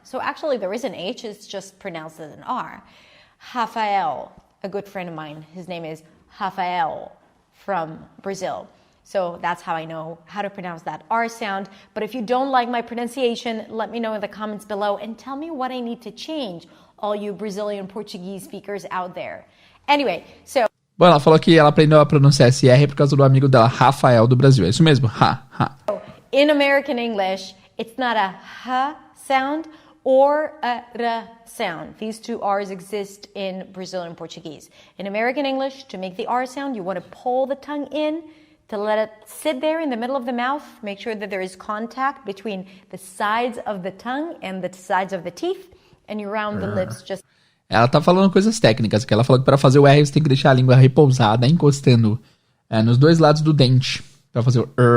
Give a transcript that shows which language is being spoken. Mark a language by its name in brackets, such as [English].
[English] So actually there is an H, it's just pronounced as an R. Rafael, a good friend of mine, his name is Rafael from Brazil. So that's how I know how to pronounce that R sound. But if you don't like my pronunciation, let me know in the comments below and tell me what I need to change, all you Brazilian Portuguese speakers out there. Anyway, so... [Portuguese] Bom, ela falou que ela aprendeu a pronunciar esse R por causa do amigo dela, Rafael, do Brasil. É isso mesmo? [English] In American English, it's not a H sound or a R sound. These two R's exist in Brazilian Portuguese. In American English, to make the R sound, you want to pull the tongue in, to let it sit there in the middle of the mouth. Make sure that there is contact between the sides of the tongue and the sides of the teeth, and you round the lips just... [Portuguese] Ela tá falando coisas técnicas, que ela falou que para fazer o R você tem que deixar a língua repousada, encostando nos dois lados do dente, para fazer o